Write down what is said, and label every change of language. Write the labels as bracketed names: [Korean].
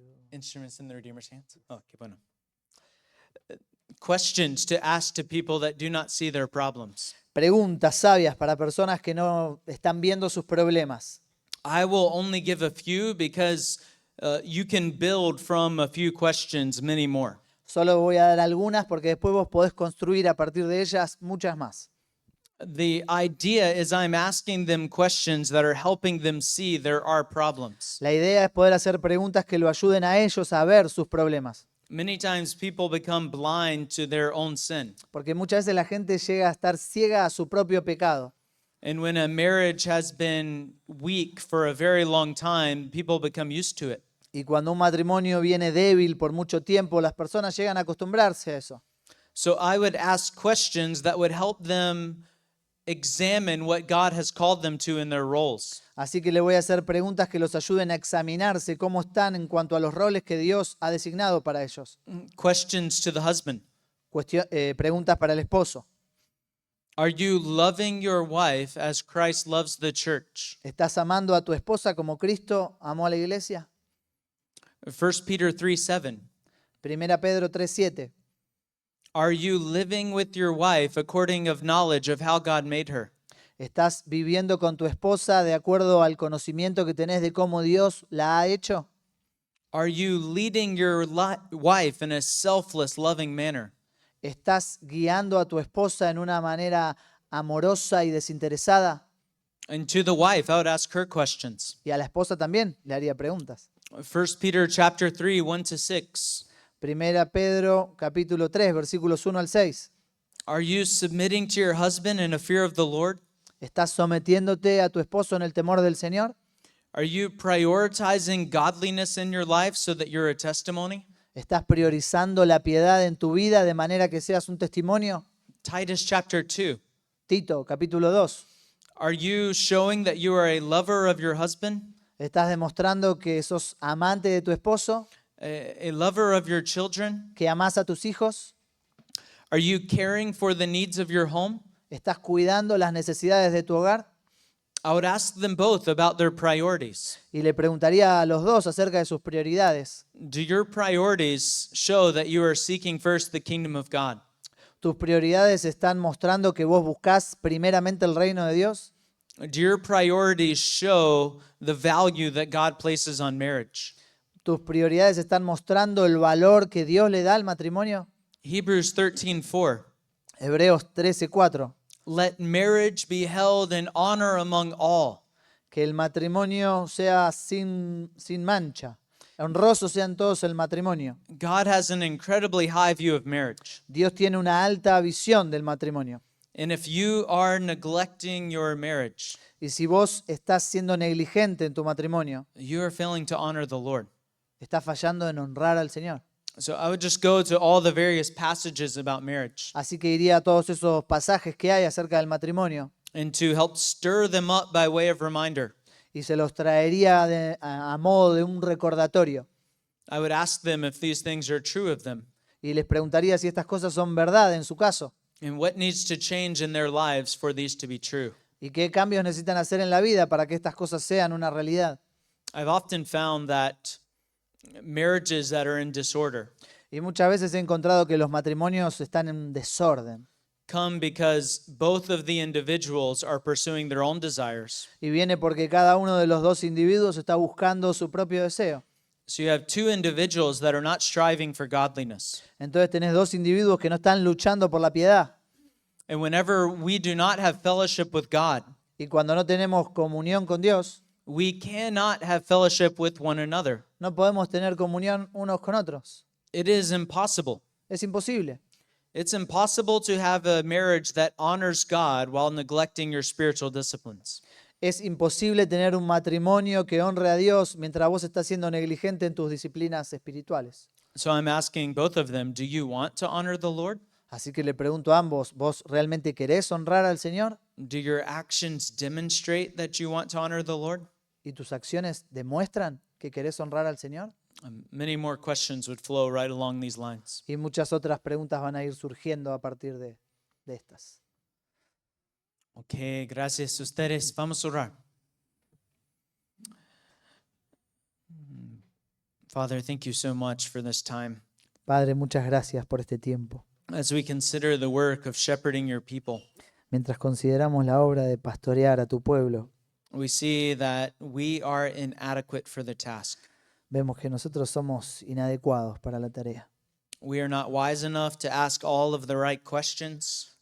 [English] Instruments in the Redeemer's Hands. [Spanish] Oh, qué bueno. [English] Questions to ask to people that do not see their problems. [Spanish] Preguntas sabias para personas que no están viendo sus problemas. [English] I will only give a few because you can build from a few questions many more. [Spanish] Solo voy a dar algunas porque después vos podés construir a partir de ellas muchas más. [English] The idea is I'm asking them questions that are helping them see there are problems. [Spanish] La idea es poder hacer preguntas que lo ayuden a ellos a ver sus problemas. [English] Many times people become blind to their own sin. [Spanish] Porque muchas veces la gente llega a estar ciega a su propio pecado. [English] And when a marriage has been weak for a very long time, people become used to it. [Spanish] Y cuando un matrimonio viene débil por mucho tiempo, las personas llegan a acostumbrarse a eso. [English] So I would ask questions that would help them examine what God has called them to in their roles. [Spanish] Así que le voy a hacer preguntas que los ayuden a examinarse cómo están en cuanto a los roles que Dios ha designado para ellos. [English] Questions to the husband. [Spanish] Preguntas para el esposo. [English] Are you loving your wife as Christ loves the church? [Spanish] ¿Estás amando a tu esposa como Cristo amó a la iglesia? [English] 1 Peter 3:7. [Spanish] 1 Pedro 3:7. [English] Are you living with your wife according of knowledge of how God made her? [Spanish] ¿Estás viviendo con tu esposa de acuerdo al conocimiento que tenés de cómo Dios la ha hecho? [English] Are you leading your wife in a selfless, loving manner? [Spanish] ¿Estás guiando a tu esposa en una manera amorosa y desinteresada? [English] And to the wife, I would ask her questions. [Spanish] Y a la esposa también le haría preguntas. [English] 1 Peter chapter 3, 1-6. [Spanish] 1 Pedro capítulo 3, versículos 1 al 6. [English] Are you submitting to your husband in a fear of the Lord? [Spanish] ¿Estás sometiéndote a tu esposo en el temor del Señor? [English] Are you prioritizing godliness in your life so that you're a testimony? [Spanish] ¿Estás priorizando la piedad en tu vida de manera que seas un testimonio? [English] Titus chapter 2. [Spanish] Tito capítulo 2. [English] Are you showing that you are a lover of your husband? [Spanish] ¿Estás demostrando que sos amante de tu esposo? [English] A lover of your children? [Spanish] ¿Que amás a tus hijos? [English] Are you caring for the needs of your home? [Spanish] ¿Estás cuidando las necesidades de tu hogar? [English] I would ask them both about their priorities. [Spanish] Y le preguntaría a los dos acerca de sus prioridades. [English] Do your priorities show that you are seeking first the kingdom of God? [Spanish] ¿Tus prioridades están mostrando que vos buscás primeramente el reino de Dios? [English] Do your priorities show the value that God places on marriage? [Spanish] ¿Tus prioridades están mostrando el valor que Dios le da al matrimonio? [English] Hebrews 13:4. [Spanish] Hebreos 13:4. [English] Let marriage be held in honor among all. [Spanish] Que el matrimonio sea sin mancha. Honrosos sean todos el matrimonio. [English] God has an incredibly high view of marriage. [Spanish] Dios tiene una alta visión del matrimonio. [English] And if you are neglecting your marriage, [Spanish] Y si vos estás siendo negligente en tu matrimonio, [English] you are failing to honor the Lord. [Spanish] estás fallando en honrar al Señor. [English] So I would just go to all the various passages about marriage [Spanish] Así que iría a todos esos pasajes que hay acerca del matrimonio [English] and to help stir them up by way of reminder. [Spanish] y se los traería a modo de un recordatorio. [English] I would ask them if these things are true of them [Spanish] Y les preguntaría si estas cosas son verdad en su caso [English] and what needs to change in their lives for these to be true. [Spanish] y qué cambios necesitan hacer en la vida para que estas cosas sean una realidad. [English] I've often found that marriages that are in disorder [Spanish] Y muchas veces he encontrado que los matrimonios están en desorden. [English] come because both of the individuals are pursuing their own desires. [Spanish] Y viene porque cada uno de los dos individuos está buscando su propio deseo. [English] So you have two individuals that are not striving for godliness. [Spanish] Entonces tenés dos individuos que no están luchando por la piedad. [English] And whenever we do not have fellowship with God, [Spanish] Y cuando no tenemos comunión con Dios, [English] we cannot have fellowship with one another. [Spanish] no podemos tener comunión unos con otros. [English] It is impossible. [Spanish] Es imposible. [English] It's impossible to have a marriage that honors God while neglecting your spiritual disciplines. [Spanish] Es imposible tener un matrimonio que honre a Dios mientras vos estás siendo negligente en tus disciplinas espirituales. [English] So I'm asking both of them, do you want to honor the Lord? [Spanish] Así que le pregunto a ambos, ¿vos realmente querés honrar al Señor? [English] Do your actions demonstrate that you want to honor the Lord? [Spanish] ¿Y tus acciones demuestran que querés honrar al Señor? [English] Many more questions would flow right along these lines. [Spanish] Y muchas otras preguntas van a ir surgiendo a partir de estas. Ok, gracias a ustedes. Vamos a orar. [English] Father, thank you so much for this time. [Spanish] Padre, muchas gracias por este tiempo. [English] As we consider the work of shepherding your people, [Spanish] Mientras consideramos la obra de pastorear a tu pueblo, [English] we see that we are inadequate for the task. [Spanish] vemos que nosotros somos inadecuados para la tarea. [English] We are not wise enough to ask all of the right questions.